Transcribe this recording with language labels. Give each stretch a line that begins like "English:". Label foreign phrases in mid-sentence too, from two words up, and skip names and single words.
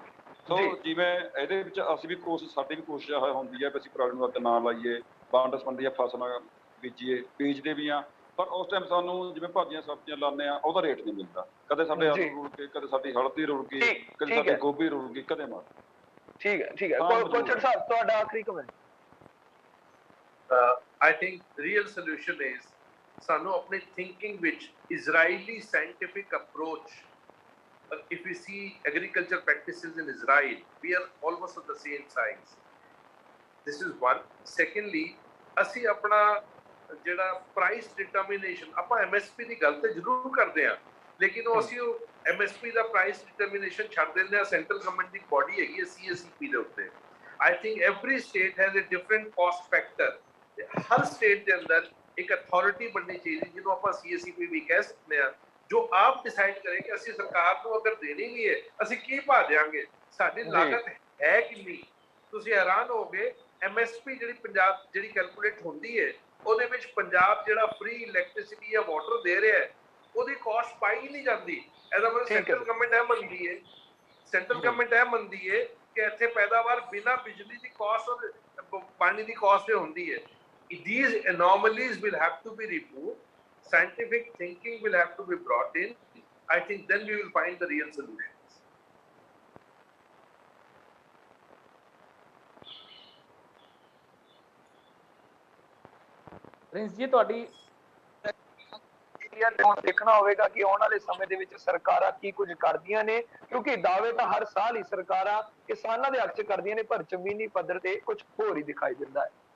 Punjabi: ਸੋ ਜਿਵੇਂ ਇਹਦੇ ਵਿੱਚ ਅਸੀਂ ਵੀ ਕੋਸ਼ਿਸ਼, ਸਾਡੀ ਵੀ ਕੋਸ਼ਿਸ਼ ਹੁੰਦੀ ਹੈ ਵੀ ਅਸੀਂ ਪਰਾਲੀ ਨੂੰ ਅੱਗ ਨਾ ਲਾਈਏ, ਵੰਡ ਸੰਬੰਧੀ ਫਸਲਾਂ ਬੀਜੀਏ, ਬੀਜਦੇ ਵੀ ਆ, ਪਰ ਉਸ ਟਾਈਮ ਸਾਨੂੰ ਜਿਵੇਂ ਭਾਜੀਆਂ ਸਬਜ਼ੀਆਂ ਲਾਉਂਦੇ ਆ ਉਹਦਾ ਰੇਟ ਨਹੀਂ ਮਿਲਦਾ। ਕਦੇ ਸਾਡੇ ਆਲੂ ਰੁੜ ਗਏ, ਕਦੇ ਸਾਡੀ ਹਲਦੀ ਰੁੜ ਗਈ, ਕਦੇ ਸਾਡੀ ਗੋਭੀ ਰੁੜ ਗਈ, ਕਦੇ ਮਰ। ਠੀਕ ਹੈ ਕੋਚਰ ਸਾਹਿਬ, ਤੁਹਾਡਾ ਆਖਰੀ ਕਮੈਂਟ।
English: I think real solution is
Punjabi: ਸਾਨੂੰ ਆਪਣੀ
English: thinking ਵਿੱਚ Israeli scientific approach. If we see agriculture practices in Israel, we are almost on the same size. This is one. Secondly,
Punjabi: ਅਸੀਂ ਆਪਣਾ ਜਿਹੜਾ
English: price determination,
Punjabi: ਆਪਾਂ MSP ਦੀ ਗੱਲ ਤੇ ਜ਼ਰੂਰ ਕਰਦੇ ਹਾਂ, ਲੇਕਿਨ ਉਹ ਅਸੀਂ ਉਹ MSP ਦਾ
English: price determination
Punjabi: ਛੱਡ ਦਿੰਦੇ ਹਾਂ।
English: central government
Punjabi: ਦੀ ਬੋਡੀ ਹੈਗੀ ਹੈ CSEP ਦੇ ਉੱਤੇ।
English: I think every state has a different cost factor.
Punjabi: ਹਰ ਸਟੇਟ ਦੇ ਅੰਦਰ ਇੱਕ ਅਥਾਰਟੀ ਬਣਨੀ ਚਾਹੀਦੀ ਜਿਹਨੂੰ ਆਪਾਂ CSEP ਵੀ ਕਹਿ ਸਕਦੇ ਹਾਂ, ਜੋ ਆਪ ਡਿਸਾਈਡ ਕਰੇ ਕਿ ਅਸੀਂ ਸਰਕਾਰ ਨੂੰ ਅਗਰ ਦੇਣੀ ਵੀ ਹੈ ਅਸੀਂ ਕੀ ਭਾ ਦਿਆਂਗੇ, ਸਾਡੀ ਲਾਗਤ ਹੈ ਕਿੰਨੀ। ਤੁਸੀਂ ਹੈਰਾਨ ਹੋਗੇ, MSP ਜਿਹੜੀ ਪੰਜਾਬ ਜਿਹੜੀ ਕੈਲਕੂਲੇਟ ਹੁੰਦੀ ਹੈ ਉਹਦੇ ਵਿੱਚ ਪੰਜਾਬ ਜਿਹੜਾ
English: free electricity
Punjabi: ਜਾਂ ਵਾਟਰ ਦੇ ਰਿਹਾ ਹੈ ਉਹਦੀ ਕਾਸਟ ਪਾਈ ਨਹੀਂ ਜਾਂਦੀ। ਇਹਦਾ ਮਤਲਬ
English: central government
Punjabi: ਇਹ ਮੰਨਦੀ ਹੈ,
English: central government
Punjabi: ਇਹ ਮੰਨਦੀ ਹੈ ਕਿ ਇੱਥੇ ਪੈਦਾਵਾਰ ਬਿਨਾਂ ਬਿਜਲੀ ਦੀ ਕਾਸਟ ਔਰ ਪਾਣੀ ਦੀ ਕਾਸਟ ਤੇ ਹੁੰਦੀ ਹੈ।
English: These anomalies will have to be removed. Scientific thinking will have to be brought in. I think then we will find the real solutions.
Punjabi: ਪ੍ਰਿੰਸ ਜੀ, ਤੁਹਾਡੀ ਦੇਖਣਾ ਹੋਵੇਗਾ ਕਿ ਆਉਣ ਵਾਲੇ ਸਮੇਂ ਦੇ ਵਿੱਚ ਸਰਕਾਰਾਂ ਕੀ ਕੁਝ ਕਰਦੀਆਂ ਨੇ, ਕਿਉਂਕਿ ਦਾਅਵੇ ਤਾਂ ਹਰ ਸਾਲ ਹੀ ਸਰਕਾਰਾਂ ਕਿਸਾਨਾਂ ਦੇ ਹੱਕ 'ਚ ਕਰਦੀਆਂ ਨੇ, ਪਰ ਜ਼ਮੀਨੀ ਪੱਧਰ ਤੇ ਕੁਝ ਹੋਰ ਹੀ ਦਿਖਾਈ ਦਿੰਦਾ ਹੈ।